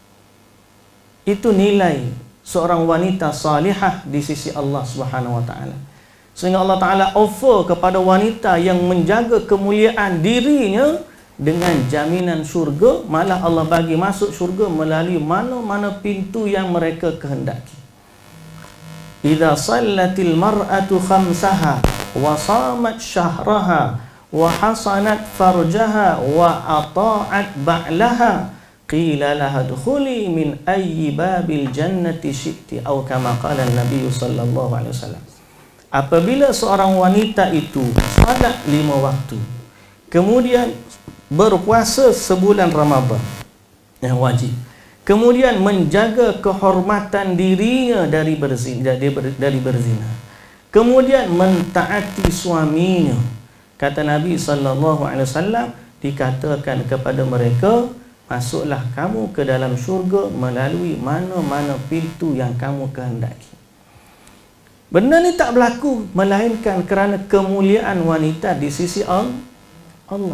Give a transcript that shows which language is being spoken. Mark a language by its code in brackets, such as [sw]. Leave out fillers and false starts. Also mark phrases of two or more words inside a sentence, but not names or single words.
[ms] Itu nilai seorang wanita salihah di sisi Allah [ar] سبحانه وتعالى. [ms] Sehingga Allah Ta'ala offer kepada wanita yang menjaga kemuliaan dirinya dengan jaminan syurga. Malah Allah bagi masuk syurga melalui mana-mana pintu yang mereka kehendaki. [ar] إذا صلت المرأة خمسها وصامت شهرها وحصنت فرجها وأطاعت بعلها قيل لها ادخلي من أي أبواب الجنة شئت atau كما قال النبي صلى الله عليه وسلم. [ms] Apabila seorang wanita itu salat 5 waktu, kemudian berpuasa sebulan Ramadan yang wajib, kemudian menjaga kehormatan dirinya dari berzina, kemudian mentaati suaminya, kata Nabi [ar] صلى الله عليه وسلم, [ms] dikatakan kepada mereka, masuklah kamu ke dalam syurga melalui mana-mana pintu yang kamu kehendaki. Benda ni tak berlaku melainkan kerana kemuliaan wanita di sisi Allah.